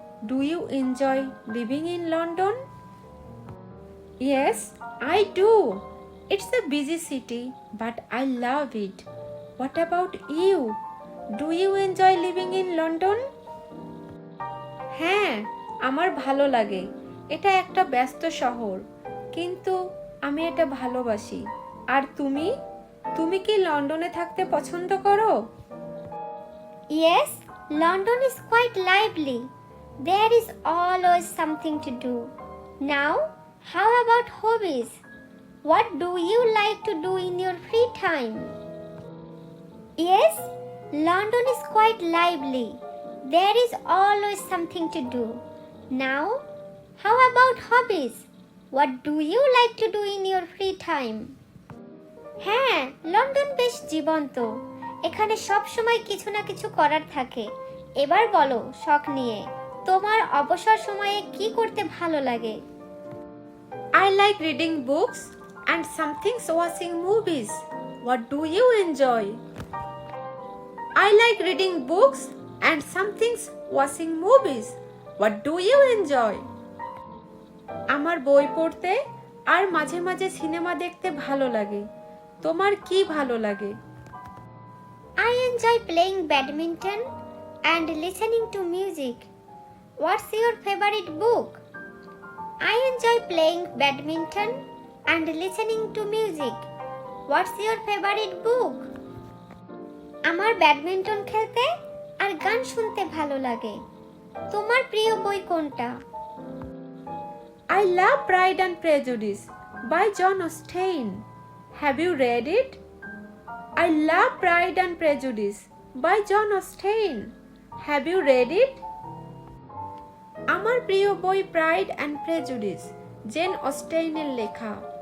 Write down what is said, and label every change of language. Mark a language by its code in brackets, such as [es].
[en] Do you enjoy living in London? Yes, I do. It's a busy city, but I love it. What about you? Do you enjoy living in London? [bn] হ্যাঁ, আমার ভালো লাগে। এটা একটা ব্যস্ত শহর, কিন্তু আমি এটা ভালোবাসি। আর তুমি? তুমি কি লন্ডনে থাকতে পছন্দ করো? [en] Yes, London is quite lively. There is always something to do. Now, how about hobbies? What do you like to do in your free time? Yes, London is quite lively. There is always something to do. Now, how about hobbies? What do you like to do in your free time? [bn] হ্যাঁ, London বেশ জীবন্ত। এখানে সব সময় কিছু না কিছু করার থাকে। এবার বলো শখ নিয়ে, তোমার অবসর সময়ে কি করতে ভালো লাগে? [en] I like reading books and sometimes watching movies. What do you enjoy? I like reading books and sometimes watching movies. What do you enjoy? [bn] আমার বই পড়তে আর মাঝে মাঝে সিনেমা দেখতে ভালো লাগে। তোমার কি ভালো লাগে? [en] I enjoy playing badminton and listening to music. What's your favorite book? I enjoy playing badminton and listening to music. What's your favorite book? [bn] আমার ব্যাডমিন্টন খেলতে আর গান শুনতে ভালো লাগে। তোমার প্রিয় বই কোনটা? [en] I love Pride and Prejudice by John Austen. Have you read it? I love Pride and Prejudice by John Austen. Have you read it? [bn] আমার প্রিয় বই প্রাইড অ্যান্ড প্রেজুডিস, জেন অস্টেইনের লেখা।